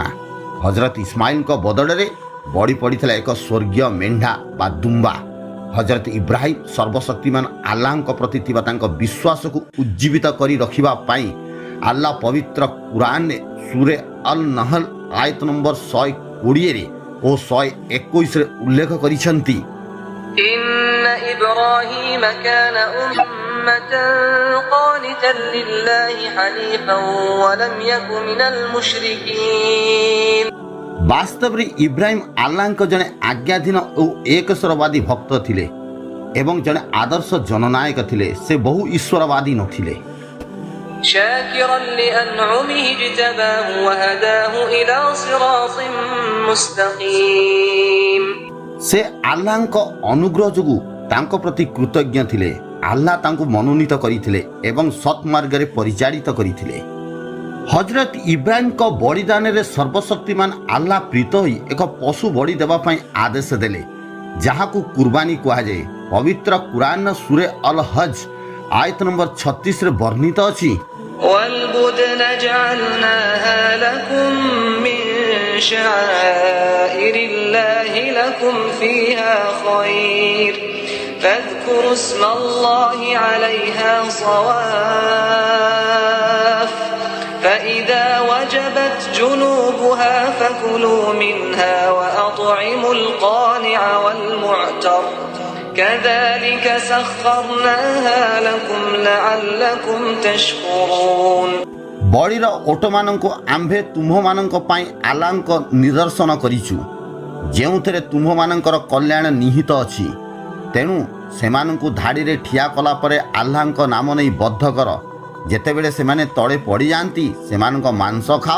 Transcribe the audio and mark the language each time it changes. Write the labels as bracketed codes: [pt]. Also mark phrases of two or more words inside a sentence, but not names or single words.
[or] ହଜରତ ଇସ୍ମାଇଲଙ୍କ ବଦଳରେ ବଳି ପଡ଼ିଥିଲା ଏକ ସ୍ୱର୍ଗୀୟ ମେଣ୍ଢା ବା ଦୁମ୍ବା। ହଜରତ ଇବ୍ରାହିମ ସର୍ବଶକ୍ତିମାନ ଆଲ୍ଲାହଙ୍କ ପ୍ରତି ଥିବା ତାଙ୍କ ବିଶ୍ୱାସକୁ ଉଜ୍ଜୀବିତ କରି ରଖିବା ପାଇଁ ଆଲ୍ଲାହ ପବିତ୍ର କୁରାନରେ ସୂରେ ଅଲ୍ ନହଲ ଆୟତ ନମ୍ବର 120 ଓ 121ରେ ଉଲ୍ଲେଖ କରିଛନ୍ତି, [ar] إن إبراهيم كان أمة قانتا لله حنيفا ولم يك من المشركين। [or] ବାସ୍ତବରେ ଇବ୍ରାହିମ ଆଲ୍ଲାହଙ୍କ ଜଣେ ଆଜ୍ଞାଧୀନ ଓ ଏକଶ୍ୱରବାଦୀ ଭକ୍ତ ଥିଲେ ଏବଂ ଜଣେ ଆଦର୍ଶ ଜନନାୟକ ଥିଲେ। ସେ ବହୁ ଈଶ୍ୱରବାଦୀ ନଥିଲେ। [ar] شاكرا لأنعمه اجتباه وهداه إلى صراط مستقيم। [or] ସେ ଆଲ୍ଲାହଙ୍କ ଅନୁଗ୍ରହ ଯୋଗୁଁ ତାଙ୍କ ପ୍ରତି କୃତଜ୍ଞ ଥିଲେ। ଆଲ୍ଲାହ ତାଙ୍କୁ ମନୋନୀତ କରିଥିଲେ ଏବଂ ସତ୍ମାର୍ଗରେ ପରିଚାଳିତ କରିଥିଲେ। ହଜରତ ଇବ୍ରାହିମଙ୍କ ବଳିଦାନରେ ସର୍ବଶକ୍ତିମାନ ଆଲ୍ଲାହ ପ୍ରୀତ ହୋଇ ଏକ ପଶୁ ବଳି ଦେବା ପାଇଁ ଆଦେଶ ଦେଲେ, ଯାହାକୁ କୁର୍ବାନୀ କୁହାଯାଏ। ପବିତ୍ର କୁରାନ୍ର ସୂରେ ଅଲ୍ ହଜ୍ ଆୟତ ନମ୍ବର 36ରେ ବର୍ଣ୍ଣିତ ଅଛି, [ar] والبدن جعلناها لكم من شعائر الله لكم فيها خير فاذكروا اسم الله عليها صواف فإذا وجبت جنوبها فكلوا منها وأطعموا القانع والمعتر كذلك سخرناها لكم لعلكم تشكرون। [or] ବଳିର ଓଟମାନଙ୍କୁ ଆମ୍ଭେ ତୁମ୍ଭମାନଙ୍କ ପାଇଁ ଆଲ୍ଲାହଙ୍କ ନିଦର୍ଶନ କରିଛୁ, ଯେଉଁଥିରେ ତୁମ୍ଭମାନଙ୍କର କଲ୍ୟାଣ ନିହିତ ଅଛି। ତେଣୁ ସେମାନଙ୍କୁ ଧାଡ଼ିରେ ଠିଆ କଲା ପରେ ଆଲ୍ଲାହଙ୍କ ନାମ ନେଇ ବଦ୍ଧ କର। ଯେତେବେଳେ ସେମାନେ ତଳେ ପଡ଼ିଯାଆନ୍ତି, ସେମାନଙ୍କ ମାଂସ ଖାଅ।